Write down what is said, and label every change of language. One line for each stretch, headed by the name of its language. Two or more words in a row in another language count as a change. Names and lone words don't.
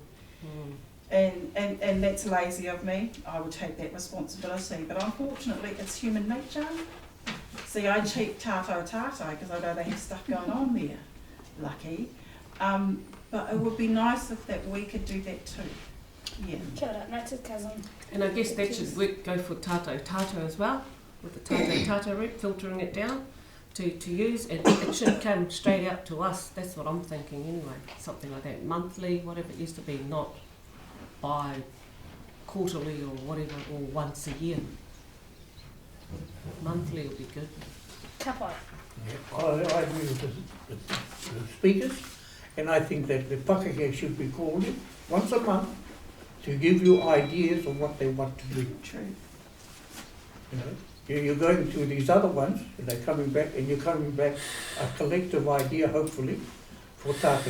English: And that's lazy of me. I would take that responsibility, but unfortunately it's human nature. See, I check tātou because I know they have stuff going on there. Lucky. But it would be nice if that we could do that too. Yeah.
Māori: Kia ora,
English: ngā cousin. And I guess that should go for tātou as well, with the tātou rep, filtering it down to use, and it should come straight out to us. That's what I'm thinking anyway, something like that, monthly, whatever it used to be, not quarterly or whatever, or once a year. Monthly would be good.
Māori: Ka pai.
English: I agree with the speakers, and I think that the whakahe should be called in once a month to give you ideas of what they want to do. True. You're going to these other ones, and they're coming back, and you're coming back a collective idea, hopefully, for tātou.